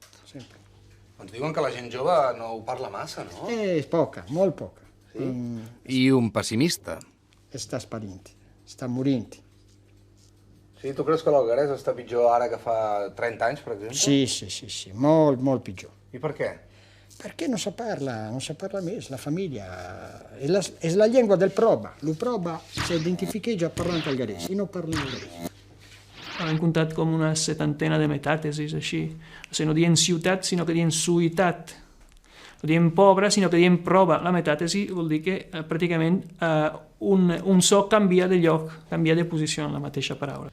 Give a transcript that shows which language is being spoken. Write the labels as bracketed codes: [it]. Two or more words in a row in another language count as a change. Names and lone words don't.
[ca] Ens diuen que la gent jove no ho parla massa, no? És poca, molt poca. I un pessimista. Està parint, està morint. Sí, tu creus que l'algarès està pitjor ara que fa 30 anys, per exemple? Sí, molt, molt pitjor. I per què? [it] Perché non si parla més, la famiglia. [ca] És la llengua del prova. Lo prova si identifica già parlant algarès i no parla algarès. Hem comptat com una setantena de metàtesis, així. O sigui, no diem ciutat, sinó que diem suïtat. No diem pobra, sinó que diem prova. La metàtesi vol dir que pràcticament un so canvia de lloc, canvia de posició en la mateixa paraula.